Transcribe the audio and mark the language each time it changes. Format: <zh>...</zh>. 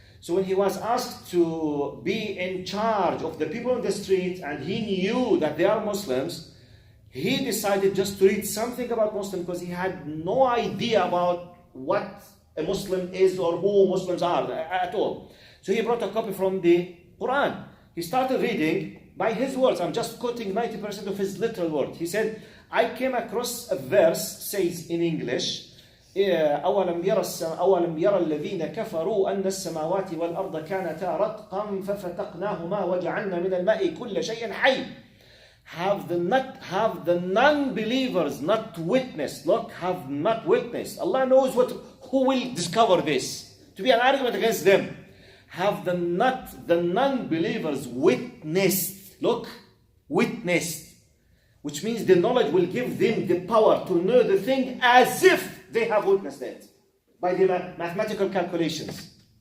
<en>So when he was asked to be in charge of the people on the street, and he knew that they are Muslims, he decided just to read something about Muslims, because he had no idea about what a Muslim is or who Muslims are at all. So he brought a copy from the Quran. He started reading by his words. I'm just quoting 90% of his literal words. He said, I came across a verse, says in English,</en> <ar>أولم يرى الذين كفروا أن السماوات والأرض كانتا رتقا ففتقناهما وجعلنا من الماء كل شيء حي.</ar> <en>Have the non-believers not witnessed? Look, have not witnessed. Allah knows who will discover this to be an argument against them. Have the non-believers witnessed? Look, witnessed, which means the knowledge will give them the power to know the thing as if they have witnessed it by the mathematical calculations.</en>